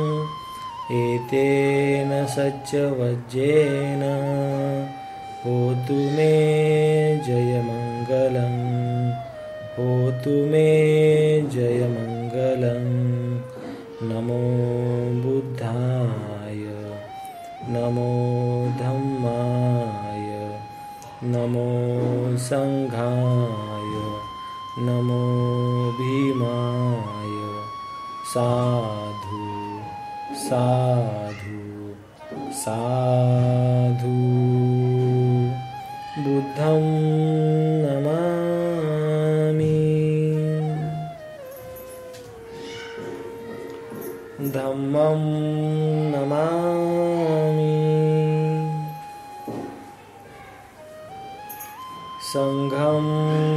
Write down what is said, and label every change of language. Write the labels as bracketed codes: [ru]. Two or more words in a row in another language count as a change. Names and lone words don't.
[pi] एतेन सच्चवज्जेन होतु मे जयमङ्गलम् होतु मे जयमङ्गलम् नमो बुद्धाय नमो धम्माय नमो सङ्घाय नमो भीमाय साधु साधु साधु बुद्धं नमामि धम्मं नमामि संघं